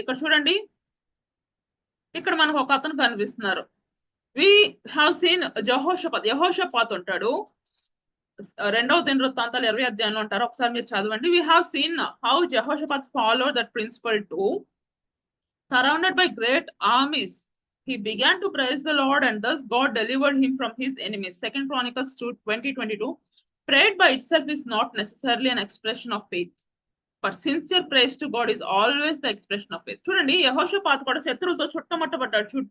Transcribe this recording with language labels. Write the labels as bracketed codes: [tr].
[te] ఇక్కడ చూడండి, ఇక్కడ మనకు ఒక అతను కనిపిస్తున్నారు. [en] we have seen [te] యెహోషాపాత్ ఉంటాడు. రెండవ దినవృత్తాంతాలు 20 అధ్యాయంలో ఉంటారు. ఒకసారి మీరు చదవండి. [en] We have seen how Jehoshaphat follow that principle to surrounded by great armies. He began to praise the Lord, and thus God delivered him from his enemies. Second Chronicles 20:22. Prayer by itself is not necessarily an expression of faith, but sincere praise to God is always the expression of faith. [te] చూడండి, యెహోషాపాత్ కూడా శత్రువులతో చుట్టుముట్టబడ్డాడు.